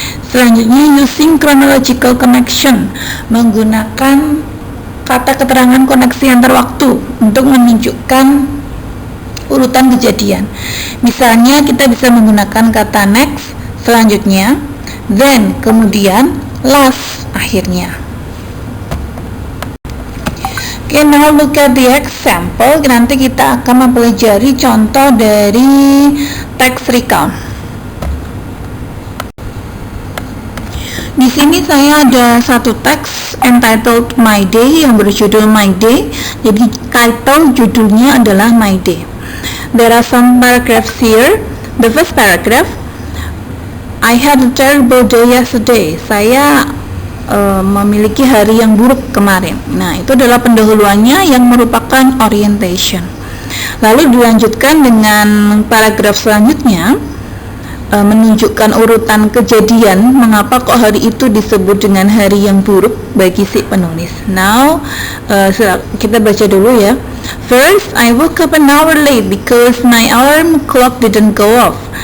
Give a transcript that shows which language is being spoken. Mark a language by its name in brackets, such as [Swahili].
[Indonesian] Selanjutnya [English] using chronological connection, [Indonesian] menggunakan kata keterangan koneksi antar waktu untuk menunjukkan urutan kejadian. Misalnya kita bisa menggunakan kata next, selanjutnya, then, kemudian, last, akhirnya. [English] Okay, now look at the example. [Indonesian] Nanti kita akan mempelajari contoh dari text recount. Di sini saya ada satu teks entitled My Day yang berjudul My Day. Jadi title judulnya adalah My Day. [English] There are some paragraphs here. The first paragraph, I had a terrible day yesterday. [Indonesian] Saya memiliki hari yang buruk kemarin. Nah, itu adalah pendahuluannya yang merupakan orientation. Lalu dilanjutkan dengan paragraf selanjutnya, menunjukkan urutan kejadian mengapa kok hari itu disebut dengan hari yang buruk bagi si penulis. Now kita baca dulu ya. [English] First, I woke up an hour late because my alarm clock didn't go off.